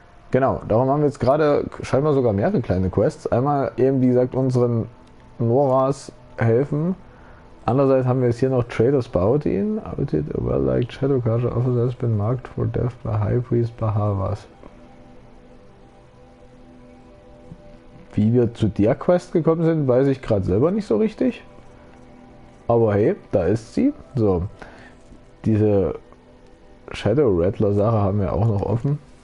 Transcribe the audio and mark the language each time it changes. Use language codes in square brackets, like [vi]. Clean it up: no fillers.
[de] Genau, darum haben wir jetzt gerade scheinbar sogar mehrere kleine Quests. Einmal eben, wie gesagt, unseren Noras helfen. Andererseits haben wir jetzt hier noch Traitor's Bounty. [en] Outed a well-liked Shadow Carja officer has been marked for death by High Priest Bahavas. [de] Wie wir zu der Quest gekommen sind, weiß ich gerade selber nicht so richtig. Aber hey, da ist sie. So, diese Shadow Rattler Sache haben wir auch noch offen.